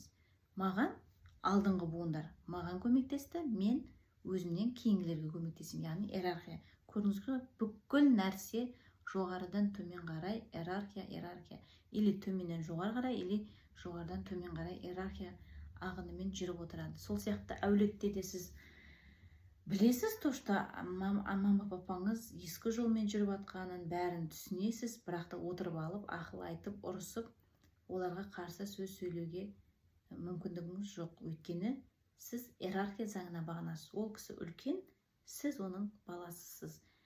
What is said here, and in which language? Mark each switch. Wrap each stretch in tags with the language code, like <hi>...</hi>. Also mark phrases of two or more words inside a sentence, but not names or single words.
<kk>Маған алдыңғы буындар маған көмектесті, мен өзімнен кейінгілерге көмектесем, яғни иерархия. Көрдіңіз бе, бүкіл нәрсе жоғарыдан төмен қарай иерархия, или төменнен жоғары қарай, или жоғарыдан төмен қарай иерархия ағынымен жүріп отырады. Сол сияқты әулетте де сіз білесіз,</kk> <ru>то, что</ru> <kk>мама папаңыз ескі жолмен жүріп жатқанын бәрін түсінесіз, бірақ та отырып алып, ақыл айтып, ұрысып, оларға қарсы сөз сөйлеуге мүмкіндігіңіз жоқ. Өйткені сіз иерархия заңына бағынасыз. Ол кісі үлкен, сіз оның баласысыз.</kk>